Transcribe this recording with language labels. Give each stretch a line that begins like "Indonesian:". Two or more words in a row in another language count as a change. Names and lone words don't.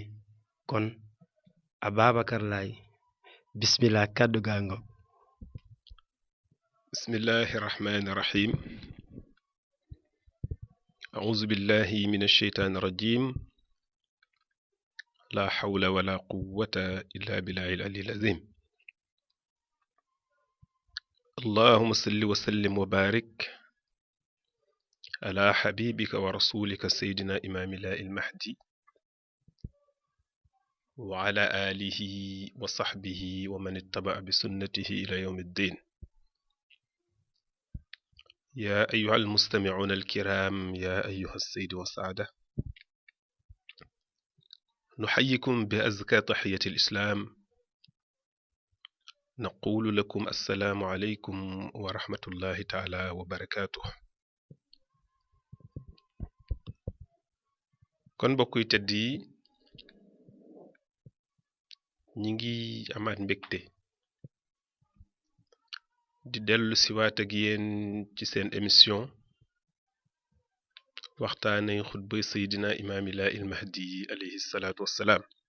Wolof: kon Ababacar Laye, bismillah, kàddu gaa ngo.
Arabic: بسم الله الرحمن الرحيم. أعوذ بالله من الشيطان الرجيم. لا حول ولا قوة إلا بالله العلي العظيم. اللهم صل وسلم وبارك على حبيبك ورسولك سيدنا إمام الله المهدي وعلى آله وصحبه ومن اتبع بسنته إلى يوم الدين. يا أيها المستمعون الكرام، يا أيها السيد والسعادة، نحييكم بأزكى تحية الإسلام. نقول لكم السلام عليكم ورحمة الله تعالى وبركاته.
Wolof: kon mbokk yi tedd yi, ñi ngi amaat mbégte di dellu siwaat ak yéen ci seen émission waxtaane xutba seydina imaamilaa il mahdi
Arabic: عليه الصلاة والسلام